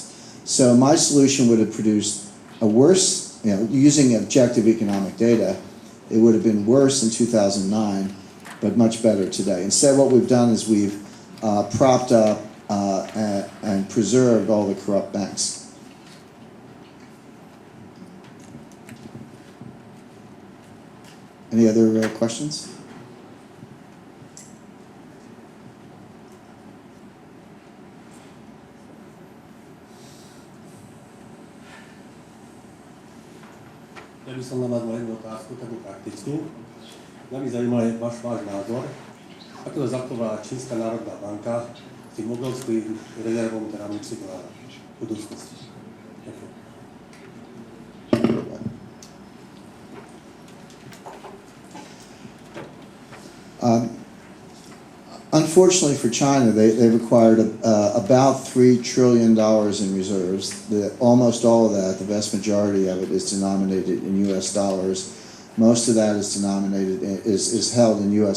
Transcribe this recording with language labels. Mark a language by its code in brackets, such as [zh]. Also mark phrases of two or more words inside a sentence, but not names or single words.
[en] So my solution would have produced a worse, using objective economic data, it would have been worse in 2009, but much better today. Instead, what we've done is we've propped up and preserved all the corrupt banks. Any other questions? [sk] Ja by som navádzal jednu otázku, takú praktickú. Mňa by zaujímal váš názor. Ako to zachovala Čínska národná banka s tým obrovským rezervom, ktorá musí do budúcnosti? Ďakujem. [en] Unfortunately for China, they've acquired about $3 trillion in reserves. Almost all of that, the vast majority of it, is denominated in U.S. dollars. Most of that is held in U.S.